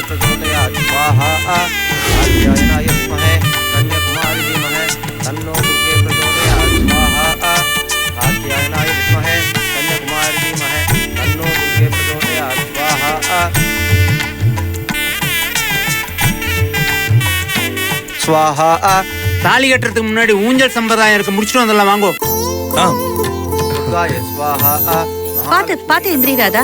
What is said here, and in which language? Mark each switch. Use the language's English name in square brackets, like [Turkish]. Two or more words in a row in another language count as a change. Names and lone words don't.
[Sanskrit] प्रचोदयात् स्वाहा कात्यायनाय विद्महे कन्याकुमारी धीमहि तन्नो दुर्गे प्रचोदयात् स्वाहा कात्यायनाय विद्महे कन्याकुमारी धीमहि तन्नो दुर्गे प्रचोदयात् स्वाहा स्वाहा [Tamil] தாலி கட்டுறதுக்கு முன்னாடி ஊஞ்சல் சம்பிரதாயம் இருக்கு, முடிச்சுட்டு வந்துடலாம் வாங்கோ. [Sanskrit] दुर्गाय स्वाहा [Tamil] பாத்து பாத்து எந்திரிராதா.